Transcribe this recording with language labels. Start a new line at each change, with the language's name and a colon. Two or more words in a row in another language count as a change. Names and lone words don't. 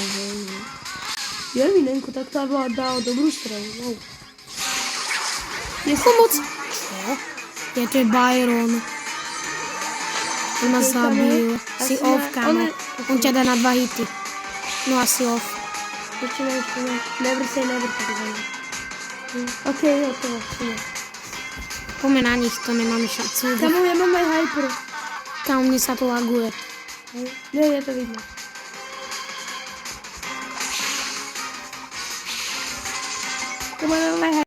Slovak: Ja Vinenko, tak tá dala dobrú stranu. Wow. Pomoc! Čo? Je to Byron. On ma zabil. Si off, kamo. On ťa dá na 2 hity. No asi off. Ešte ne.
English: Never say never,
Slovak: tak zaujímavé. OK, hotovo. Poďme na nich, to nemáme šancu. Kamo, ja mám aj hyper. Kamo, mne sa to laguje. Nie, je to vidno. Kamo, ja mám aj hyper.